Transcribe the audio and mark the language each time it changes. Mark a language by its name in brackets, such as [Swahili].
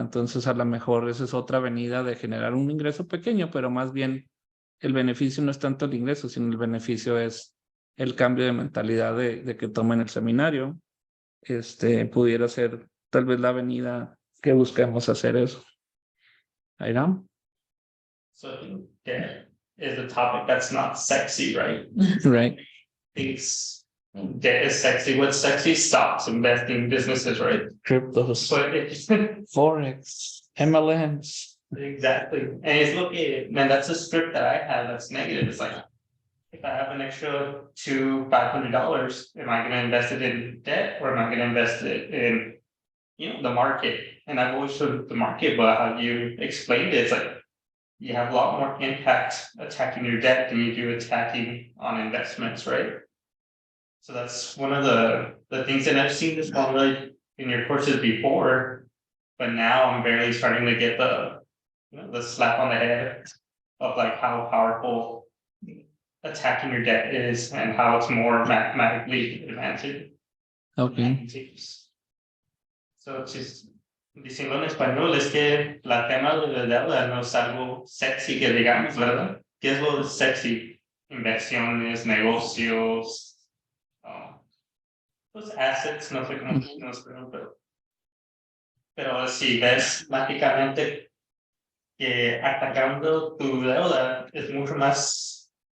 [Spanish] Entonces a lo mejor esa es otra avenida de generar un ingreso pequeño, pero más bien el beneficio no es tanto el ingreso, sino el beneficio es el cambio de mentalidad de que tomen el seminario. Pudiera ser tal vez la avenida que busquemos hacer eso. Airam? [English] So I think debt is a topic that's not sexy, right? Right. It's debt is sexy. What's sexy? Stocks, investing in businesses, right? Cryptos, But it's Forex, MLMs. exactly, and it's located, man, that's a script that I have that's negative. It's like, if I have an extra $500, am I gonna invest it in debt or am I gonna invest it in, the market? And I've always showed the market, but how you explained it, it's like you have a lot more impact attacking your debt than you do attacking on investments, right? So that's one of the things, and I've seen this formula in your courses before, but now I'm barely starting to get the slap on the head of like how powerful attacking your debt is and how it's more mathematically advantage. Okay. So just [Spanish] diciendo en español es que la tema de la deuda no es algo sexy que digamos, ¿verdad? ¿Qué es lo sexy? Inversiones, negocios, pues assets, no sé cómo pero si ves mágicamente que atacando tu deuda es mucho más